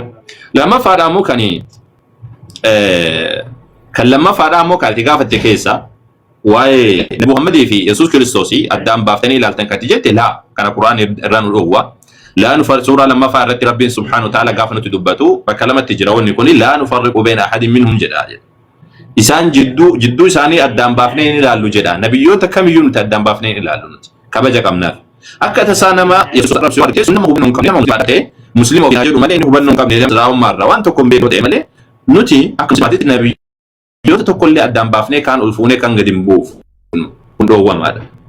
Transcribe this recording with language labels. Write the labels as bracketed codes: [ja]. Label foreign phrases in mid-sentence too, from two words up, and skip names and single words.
[om] Lammaffaadhaa immoo kan lammaffaadhaa immoo kan itti gaafatte keessa waa'ee Nabi Muhammadii fi Yesuus Kiristoos addaan baaftanii ilaaltan kan jette laa kana Quraan irraa nu dhowwa. [ar] لا نفرق [om] suuraa lammaffaa irratti Rabbiin [ar] سبحانه وتعالى [om] gaafa nuti dubbatu bakka lamatti jira wanni kun [ar] لا نفرق بين أحد منهم [om] jedha. Isaan jidduu isaanii addaan baafnee ni ilaallu jedha. Nabiyyoota kamiyyuu nuti addaan baafnee ni ilaallu nuti. Kabaja qabnaaf. Akka tasaa nama Yesuus arrabsu waan ta'eef nama hubannoo hin qabne nama ta'e Musliima ofiin jedhu malee inni hubannoo hin qabne raawummaarra waan tokko hin beekne malee nuti akka musliimaatitti nabiyyoota tokkollee addaan baafnee kaan ol fuunee kan gadi hin buufu kun dhoowwamaadha.